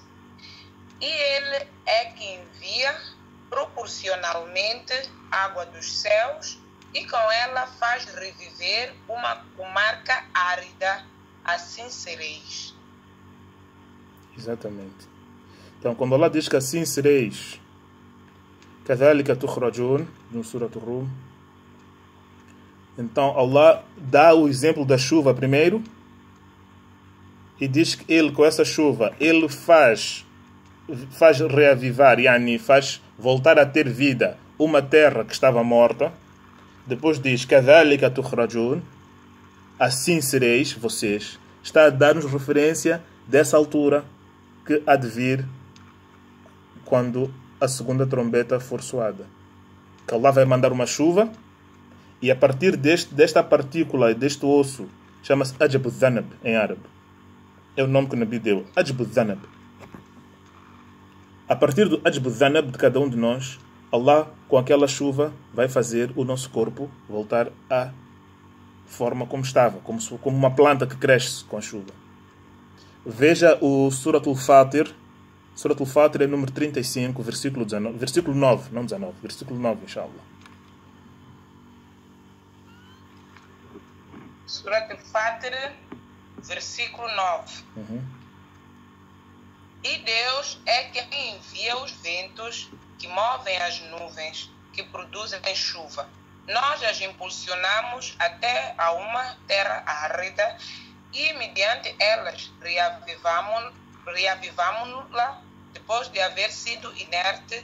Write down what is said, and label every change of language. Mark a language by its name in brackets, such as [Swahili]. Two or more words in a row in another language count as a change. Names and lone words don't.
[Portuguese] E ele é que envia proporcionalmente água dos céus e com ela faz reviver uma comarca árida, assim sereis. Exatamente. Então, quando Allah diz que assim sereis, [Arabic] كذلك تخرجون, [Portuguese] no Surat Rum, então Allah dá o exemplo da chuva primeiro e diz que ele, com essa chuva, ele faz reavivar, yani faz voltar a ter vida uma terra que estava morta. [Arabic] Depois diz كذلك تخرجون, [Portuguese] assim sereis vocês. Está a dar-nos referência dessa altura que há de vir quando a segunda trombeta for soada. Que Allah vai mandar uma chuva e a partir desta partícula, deste osso, chama-se [Arabic] عجب ذنب [Portuguese] em árabe. É o nome que o Nabi deu, [Arabic] عجب ذنب. [Portuguese] A partir do [Arabic] عجب ذنب [Portuguese] de cada um de nós, Allah, com aquela chuva, vai fazer o nosso corpo voltar à forma como estava, como uma planta que cresce com a chuva. Veja o Surat al-Fatir. Surat al-Fatir é número 35, versículo 19, versículo 9, não 19, versículo 9, inshallah. Surat al-Fatir, versículo 9. E Deus é quem envia os ventos que movem as nuvens, que produzem chuva. Nós as impulsionamos até a uma terra árida e mediante elas reavivamos-la depois de haver sido inerte.